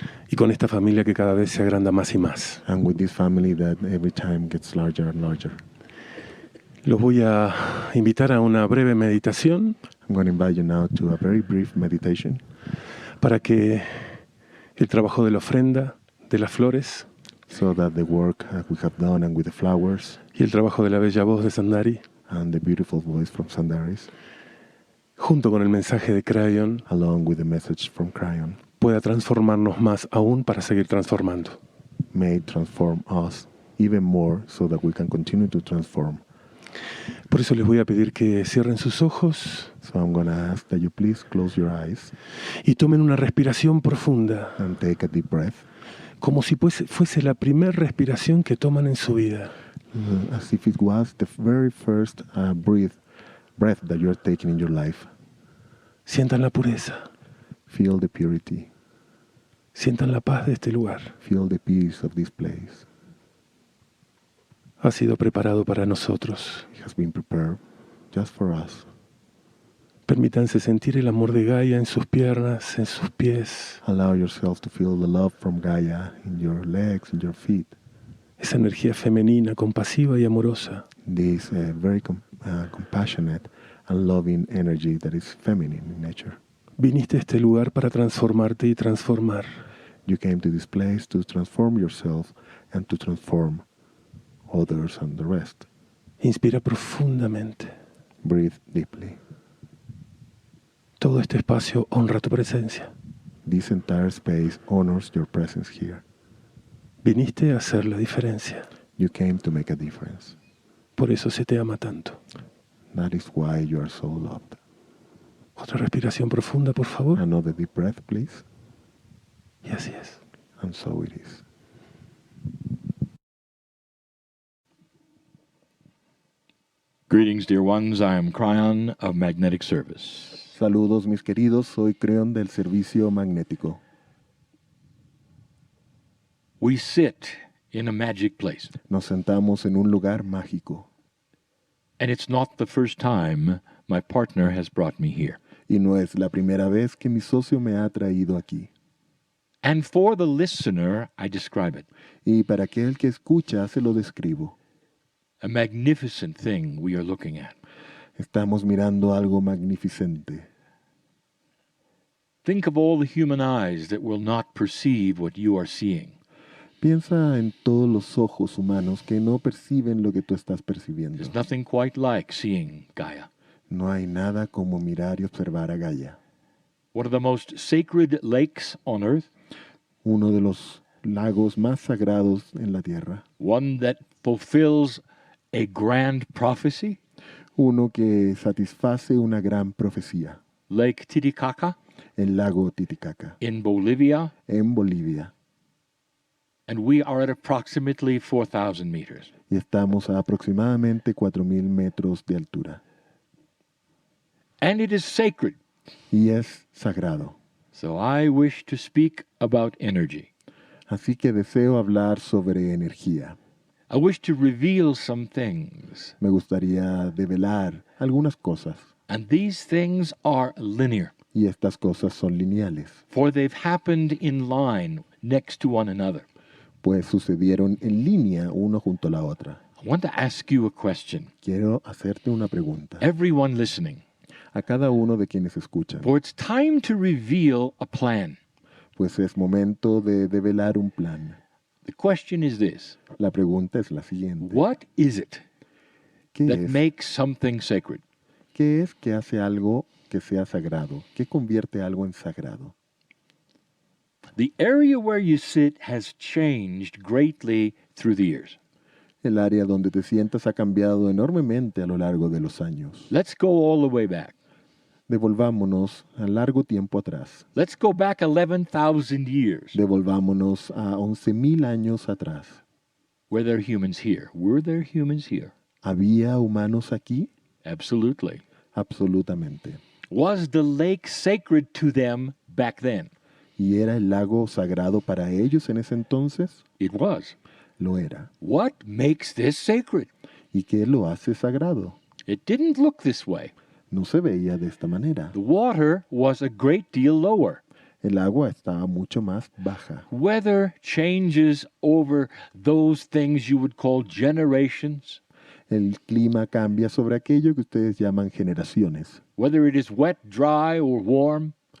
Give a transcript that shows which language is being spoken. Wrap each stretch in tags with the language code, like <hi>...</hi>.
<es>Y con esta familia que cada vez se agranda más y más.</es> <en>And with this family that every time gets larger and larger.</en> <es>Los voy a invitar a una breve meditación.</es> <en>I'm going to invite you now to a very brief meditation.</en> <es>Para que el trabajo de la ofrenda, de las flores,</es> <en>so that the work we have done and with the flowers</en> <es>y el trabajo de la bella voz de Sandari,</es> <en>and the beautiful voice from Sandaris,</en> <es>junto con el mensaje de Kryon,</es> <en>along with the message from Kryon,</en> <es>pueda transformarnos más aún para seguir transformando.</es> <en>may transform us even more so that we can continue to transform.</en> <es>Por eso les voy a pedir que cierren sus ojos.</es> <en>So I'm going to ask that you please close your eyes</en> <es>y tomen una respiración profunda,</es> <en>and take a deep breath,</en> <es>como si fuese la primera respiración que toman en su vida.</es> <en>As if it was the very first breath that you're taking in your life.</en> <es>Sientan la pureza.</es> <en>Feel the purity.</en> <es>Sientan la paz de este lugar.</es> <en>Feel the peace of this place.</en> <es>Ha sido preparado para nosotros.</es> <en>It has been prepared just for us.</en> <es>Permítanse sentir el amor de Gaia en sus piernas, en sus pies.</es> <en>Allow yourself to feel the love from Gaia in your legs, in your feet.</en> <es>Esa energía femenina, compasiva y amorosa.</es> <en>This very compassionate and loving energy that is feminine in nature.</en> <es>Viniste a este lugar para transformarte y transformar.</es> <en>You came to this place to transform yourself and to transform others and the rest.</en> <es>Inspira profundamente.</es> <en>Breathe deeply.</en> <es>Todo este espacio honra tu presencia.</es> <en>This entire space honors your presence here.</en> <es>Viniste a hacer la diferencia.</es> <en>You came to make a difference.</en> <es>Por eso se te ama tanto.</es> <en>That is why you are so loved.</en> <es>Otra respiración profunda, por favor.</es> <en>Another deep breath, please.</en> <es>Y así es.</es> <en>And so it is. Greetings, dear ones. I am Kryon of Magnetic Service.</en> <es>Saludos, mis queridos. Soy Kryon del Servicio Magnético.</es> <en>We sit in a magic place.</en> <es>Nos sentamos en un lugar mágico.</es> <en>And it's not the first time my partner has brought me here.</en> <es>Y no es la primera vez que mi socio me ha traído aquí.</es> <en>And for the listener, I describe it.</en> <es>Y para aquel que escucha, se lo describo.</es> <en>A magnificent thing we are looking at.</en> <es>Estamos mirando algo magnificente.</es> <en>Think of all the human eyes that will not perceive what you are seeing.</en> <es>Piensa en todos los ojos humanos que no perciben lo que tú estás percibiendo.</es> <en>There's nothing quite like seeing Gaia.</en> <es>No hay nada como mirar y observar a Gaia.</es> <en>One of the most sacred lakes on earth.</en> <es>Uno de los lagos más sagrados en la tierra.</es> <en>One that fulfills a grand prophecy.</en> <es>Uno que satisface una gran profecía.</es> <en>Lake Titicaca.</en> <es>El lago Titicaca.</es> <en>In Bolivia.</en> <es>En Bolivia.</es> <en>And we are at approximately 4,000 meters.</en> <es>Y estamos a aproximadamente 4,000 metros de altura.</es> <en>And it is sacred.</en> <es>Y es sagrado.</es> <en>So I wish to speak about energy.</en> <es>Así que deseo hablar sobre energía.</es> <en>I wish to reveal some things.</en> <es>Me gustaría develar algunas cosas.</es> <en>And these things are linear.</en> <es>Y estas cosas son lineales.</es> <en>For they've happened in line next to one another.</en> <es>Pues sucedieron en línea uno junto a la otra.</es> <en>I want to ask you a question.</en> <es>Quiero hacerte una pregunta.</es> <en>Everyone listening.</en> <es>A cada uno de quienes escuchan.</es> <en>For it's time to reveal a plan.</en> <es>Pues es momento de develar un plan.</es> <en>The question is this.</en> <es>La pregunta es la siguiente.</es> <en>What is it that</en> <es>es?</es> <en>makes something sacred?</en> <es>¿Qué es que hace algo que sea sagrado? ¿Qué convierte algo en sagrado?</es> <en>The area where you sit has changed greatly through the years.</en> <es>El área donde te sientas ha cambiado enormemente a lo largo de los años.</es> <en>Let's go all the way back.</en> <es>Devolvámonos a largo tiempo atrás.</es> <en>Let's go back 11,000 years.</en> <es>Devolvámonos a 11,000 años atrás.</es> <en>Were there humans here? Were there humans here?</en> <es>¿Había humanos aquí?</es> <en>Absolutely.</en> <es>Absolutamente.</es> <en>Was the lake sacred to them back then?</en> <es>¿Y era el lago sagrado para ellos en ese entonces?</es> <en>It was.</en> <es>Lo era.</es> <en>What makes this sacred?</en> <es>¿Y qué lo hace sagrado?</es> <en>It didn't look this way.</en> <es>No se veía de esta manera.</es> <en>The water was a great deal lower.</en> <es>El agua estaba mucho más baja.</es> <en>Weather changes over those things you would call generations.</en> <es>El clima cambia sobre aquello que ustedes llaman generaciones,</es> <en>Whether it is wet, dry, or warm,</en>